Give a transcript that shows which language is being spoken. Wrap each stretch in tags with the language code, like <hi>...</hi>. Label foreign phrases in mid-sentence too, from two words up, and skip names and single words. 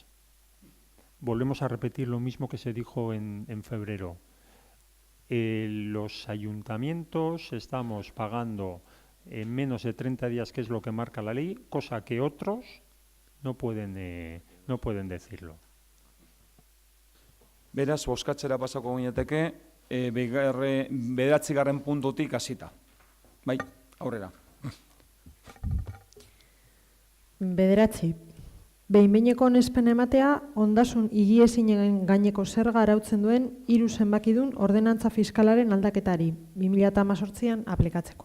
<es>Volvemos a repetir lo mismo que se dijo en febrero. Los ayuntamientos estamos pagando en menos de 30 días, que es lo que marca la ley, cosa que otros no pueden decirlo.</es> <eu>Beraz, bozkatzera pasako ginateke, bederatzigarren puntutik hasita. Bai, aurrera. 9. behin-behineko onespena ematea ondasun higiezinen gaineko zerga arautzen duen 3 zenbakidun ordenantza fiskalaren aldaketari 2018an aplikatzeko.</eu>